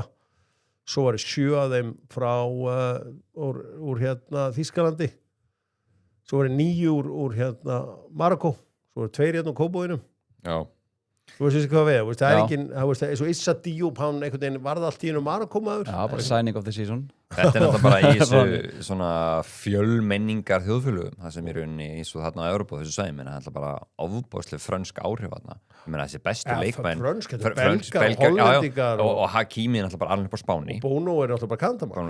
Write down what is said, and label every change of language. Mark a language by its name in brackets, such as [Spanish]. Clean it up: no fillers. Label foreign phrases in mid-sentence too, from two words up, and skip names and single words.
[Icelandic] Svo væri 7 af þeim frá úr Þýskalandi svo voru 9 úr hérna Marokko, svo voru 2 hérna á Kópavoginum. Já. Þú veist hvað við, það er ekki, eins og Issa Diop, hann einhvern veginn varð allt í Marokko maður. Já, bara [English] signing of the season. [Icelandic] Þetta er náttúrulega bara í þessu svona fjölmenningar þjóðfélögum, það sem er rauninni eins og þarna á Evrópu þessu sæmi, en það er bara ofboðslega frönsk áhrif þarna. Ég meina þessi bestu leikmenn. Frönsk, þetta er belgar, hollendingar. Og Hakimi er náttúrulega bara alveg upp á Spáni. Og Bono er náttúrulega bara